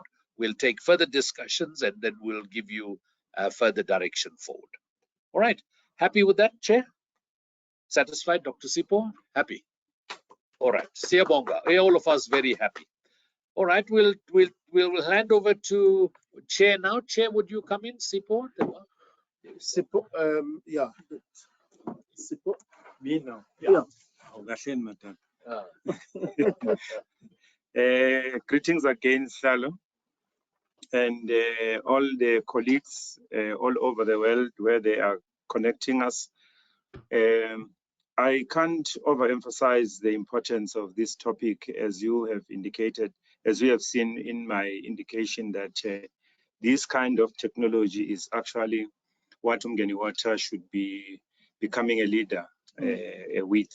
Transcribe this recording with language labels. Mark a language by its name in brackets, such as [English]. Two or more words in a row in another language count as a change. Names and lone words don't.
[English] We'll take further discussions, and then we'll give you further direction forward. All right, happy with that, Chair? Satisfied, Dr. Sipho? Happy? All right, Siyabonga, all of us very happy. All right, we'll hand over to Chair now. Chair, would you come in, Sipho? Sipho, yeah. Sipho. Me now. Yeah. Greetings again, Shalom, and all the colleagues all over the world where they are connecting us. I can't overemphasize the importance of this topic, as you have indicated, as we have seen in my indication that this kind of technology is actually what Umgeni Water should be becoming a leader with.